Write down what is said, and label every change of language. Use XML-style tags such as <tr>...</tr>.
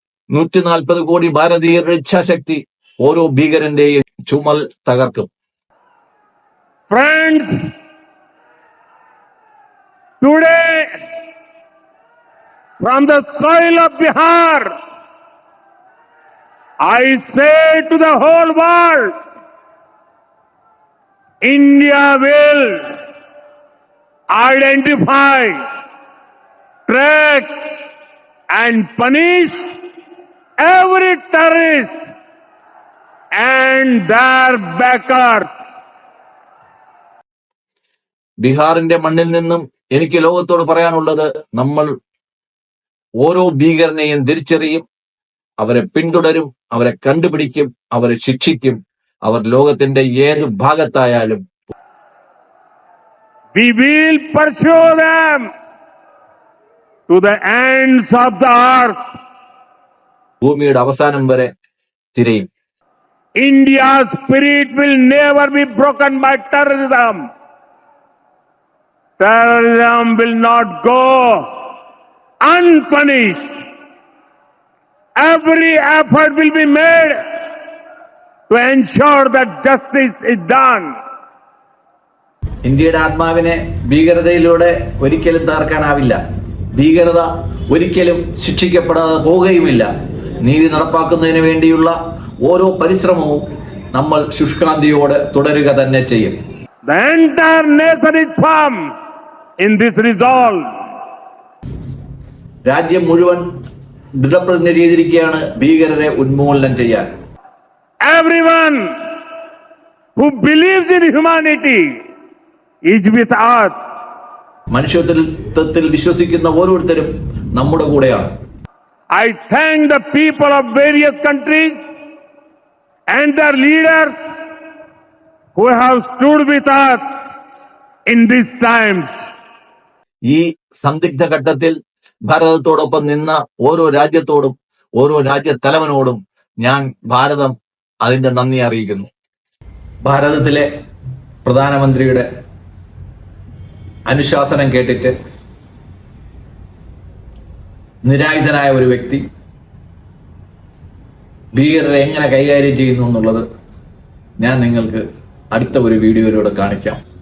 <ml>140 കോടി ഭാരതീയരുടെ ഇച്ഛാശക്തി ഓരോ ഭീകരന്റെയും ചുമൽ തകർക്കും.</ml> <en>Friends, today from the soil of Bihar, I say to the whole world, India will identify, track and punish every terrorist and their backers.</en> <ml>ബീഹാറിന്റെ മണ്ണിൽ നിന്നും എനിക്ക് ലോകത്തോട് പറയാനുള്ളത്, നമ്മൾ ഓരോ ഭീകരനെയും തിരിച്ചറിയും, അവരെ പിന്തുടരും, അവരെ കണ്ടുപിടിക്കും, അവരെ ശിക്ഷിക്കും. അവർ ലോകത്തിന്റെ ഏത് ഭാഗത്തായാലും</ml> <en>We will pursue them to the ends of the earth.</en> <ml>ഭൂമിയുടെ അവസാനം വരെ തിരയും.</ml> <en>India's spirit will never be broken by terrorism. Terrorism will not go unpunished. Every effort will be made to ensure that justice is done.</en> <ml>ഇന്ത്യയുടെ ആത്മാവിനെ ഭീകരതയിലൂടെ ഒരിക്കലും തകർക്കാനാവില്ല. ഭീകരത ഒരിക്കലും ശിക്ഷിക്കപ്പെടാതെ പോവുകയുമില്ല. നീതി നടപ്പാക്കുന്നതിന് വേണ്ടിയുള്ള ഓരോ പരിശ്രമവും നമ്മൾ ശുഷ്കാന്തിയോടെ തുടരുക തന്നെ ചെയ്യും.</ml> <en>The entire nation is firm in this resolve.</en> <ml>രാജ്യം മുഴുവൻ ദൃഢപ്രതിജ്ഞ ചെയ്തിരിക്കുകയാണ് ഭീകരരെ ഉന്മൂലനം ചെയ്യാൻ.</ml> <en>Everyone who believes in humanity is with us.</en> <ml>മനുഷ്യത്വത്തിൽ വിശ്വസിക്കുന്ന ഓരോരുത്തരും നമ്മുടെ കൂടെയാണ്.</ml> <en>I thank the people of various countries and their leaders who have stood with us in these times.</en> <ml>ഈ സന്ദിഗ്ധ ഘട്ടത്തിൽ ഭാരതത്തോടൊപ്പം നിന്ന ഓരോ രാജ്യത്തോടും ഓരോ രാജ്യത്തലവനോടും ഞാൻ ഭാരതം അതിന്റെ നന്ദി അറിയിക്കുന്നു. ഭാരതത്തിലെ പ്രധാനമന്ത്രിയുടെ അനുശാസനം കേട്ടിട്ട് നിരായുധനായ ഒരു വ്യക്തി ഭീകരരെ എങ്ങനെ കൈകാര്യം ചെയ്യുന്നു എന്നുള്ളത് ഞാൻ നിങ്ങൾക്ക് അടുത്ത ഒരു വീഡിയോയിലൂടെ കാണിക്കാം.</ml>